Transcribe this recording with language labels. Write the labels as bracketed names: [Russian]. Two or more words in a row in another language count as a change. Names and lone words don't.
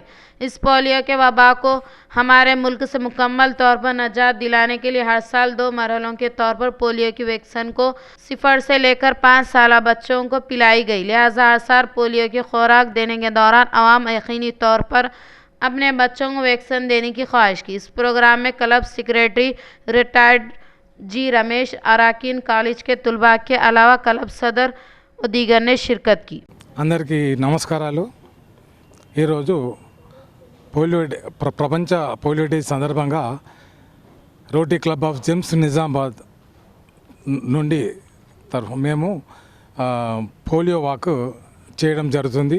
[Urdu] اس پولیو کے وبا کو ہمارے ملک سے مکمل طور پر نجات دلانے کے لیے ہر سال 2 مرحلوں کے طور پر پولیو کی ویکسین کو 0 سے لے کر 5 سالہ بچوں کو پلائی گئی، لہٰذا ہر سال پولیو کی خوراک دینے کے دوران عوام یقینی طور پر اپنے بچوں کو ویکسین دینے کی خواہش کی۔ اس پروگرام میں کلب سیکریٹری ریٹائرڈ جی رمیش، اراکین کالج کے طلباء کے علاوہ کلب صدر و دیگر نے شرکت کی۔ [Telugu] అందరికీ నమస్కారాలు। ఈరోజు ప్రపంచ పోలియో డే సందర్భంగా రోటరీ క్లబ్ ఆఫ్ జెమ్స్ నిజామాబాద్ నుండి మేము [English] polio walk [Telugu] చేయడం జరుగుతుంది।